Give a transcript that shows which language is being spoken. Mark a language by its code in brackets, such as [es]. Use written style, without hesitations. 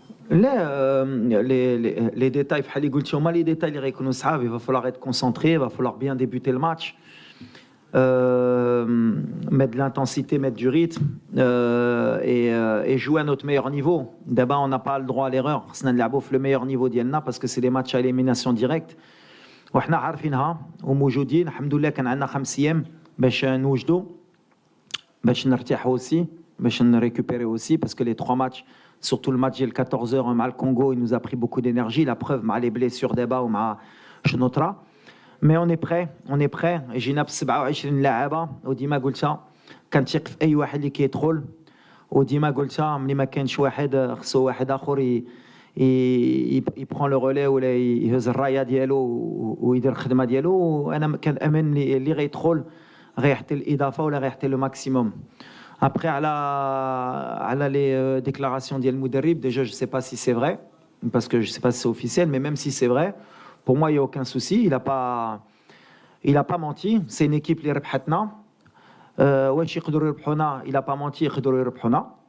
[fr] Là, les détails, les détails, il va falloir être concentré, il va falloir bien débuter le match, mettre de l'intensité, mettre du rythme et jouer à notre meilleur niveau. D'abord, on n'a pas le droit à l'erreur. C'est le meilleur niveau d'Yelna parce que c'est des matchs à élimination directe. [ar] وإحنا عارفينها وموجودين الحمد لله. كان عندنا 5 أيام باش نوجدوا، باش نرتاحوا aussi, باش [fr] récupérer aussi, parce que les 3 matchs, surtout le match [ar] ديال 14h مع الكونغو, [fr] il nous a pris beaucoup d'énergie. La preuve مع les blessures d'Eba ou مع شنوطرا. Mais on est prêt. [ar] جينا ب 27 لاعبة وديما قلتها كنثق في أي واحد اللي كيدخل، وديما قلتها ملي ما كانش واحد خصو واحد آخر [fr] il prend le relais [ar] ولا يهز الرايه ديالو ويدير الخدمه ديالو. وانا كنامن اللي غيدخل غيحتي الاضافه ولا غيحتي لو ماكسيموم. [fr] Après على les déclarations [ar] ديال المدرب, [fr] déjà je sais pas si c'est vrai parce que je sais pas si c'est officiel, mais même si c'est vrai, pour moi il y a aucun souci. Il a pas menti. C'est une équipe [ar] اللي ربحتنا. واش يقدروا يربحونا؟ [fr] il a pas menti, [ar] يقدروا يربحونا.